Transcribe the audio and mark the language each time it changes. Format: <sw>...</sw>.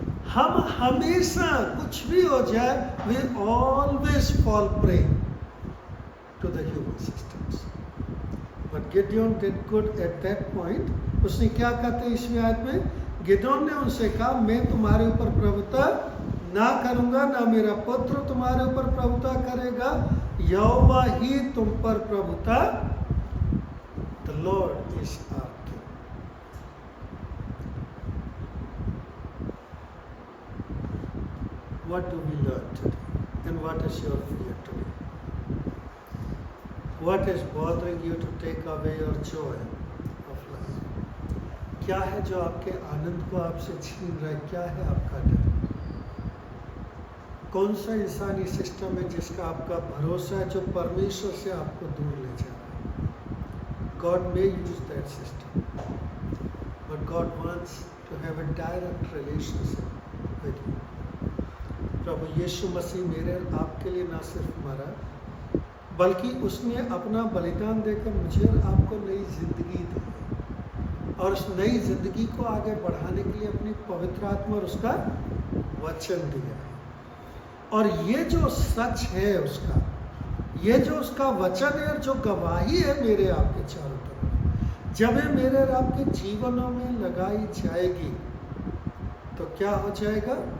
<hi>हम हमेशा कुछ भी हो जाए,</hi> <en>we always fall prey to the human systems. But Gideon did good at that point.</en> <hi>उसने क्या कहते हैं इसमें आयत में? गिदोन ने उनसे कहा, मैं तुम्हारे ऊपर प्रभुता ना करूंगा, ना मेरा पुत्र तुम्हारे ऊपर प्रभुता करेगा, यहोवा ही तुम पर प्रभुता।</hi> <en>The Lord is our king. What do we learn today? And what is your fear today? What is bothering you to take away your joy of life?</en> <hi>क्या है जो आपके आनंद को आपसे छीन रहा है? क्या है आपका डर? कौन सा इंसानी सिस्टम है जिसका आपका भरोसा है, जो परमेश्वर से आपको दूर ले जा रहा है?</hi> <en>God may use that system, but God wants to have a direct relationship with you.</en> <hi>प्रभु यीशु मसीह मेरे आपके लिए ना सिर्फ मरा, बल्कि उसने अपना बलिदान देकर मुझे और आपको नई जिंदगी दी और उस नई जिंदगी को आगे बढ़ाने के लिए अपनी पवित्र आत्मा और उसका वचन दिया। और ये जो सच है उसका, ये जो उसका वचन है और जो गवाही है मेरे आपके चारों तरफ, जब ये मेरे और आपके जीवनों में लगाई जाएगी तो क्या हो जाएगा?</hi>